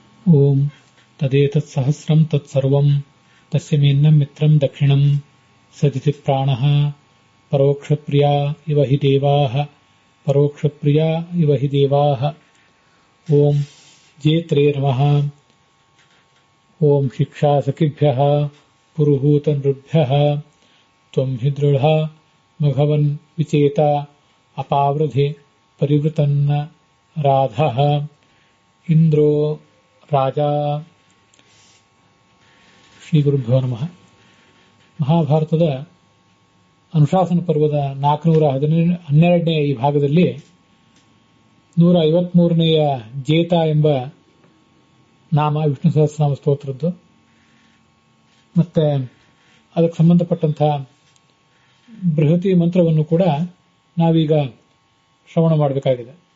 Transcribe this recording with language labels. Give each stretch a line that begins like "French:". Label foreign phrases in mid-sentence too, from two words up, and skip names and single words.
Sanskrit: ಓಂ ತದೇತತ್ ಸಹಸ್ರಂ ತತ್ಸರ್ವಂ ತಸ್ಯ ಮೇನ್ನಂ ಮಿತ್ರಂ ದಕ್ಷಿಣಂ ಸದಿತಿ ಪ್ರಾಣಃ ಪರೋಕ್ಷಪ್ರಿಯಾ ಇವ ಹಿ ದೇವಾಃ ಪರೋಕ್ಷಪ್ರಿಯಾ ಇವ ಹಿ ದೇವಾಃ. ಓಂ ಜೇತ್ರೇ ನಮಃ. ಓಂ ಶಿಕ್ಷಾ ಸಖಿಭ್ಯಃ ಪುರುಹೂತ ನೃಭ್ಯಃ ತ್ವಂ ಹಿ ದೃಢ ಮಘವನ್ ವಿಚೇತ ಅಪಾವೃಧಿ ಪರಿವೃತನ್ನ ರಾಧಃ ಇಂದ್ರೋ ರಾಜಾ. ಶ್ರೀ ಗುರುಭ್ಯೋ ನಮಃ.
Kannada: ಮಹಾಭಾರತದ ಅನುಶಾಸನ ಪರ್ವದ 412ನೇ ಈ ಭಾಗದಲ್ಲಿ 153ನೇಯ ಜೇತ ಎಂಬ ನಾಮ ವಿಷ್ಣು ಸಹಸ್ರನಾಮ ಸ್ತೋತ್ರದ್ದು ಮತ್ತೆ ಅದಕ್ಕೆ ಸಂಬಂಧಪಟ್ಟಂತಹ ಬೃಹತಿ ಮಂತ್ರವನ್ನು ಕೂಡ ನಾವೀಗ ಶ್ರವಣ ಮಾಡಬೇಕಾಗಿದೆ.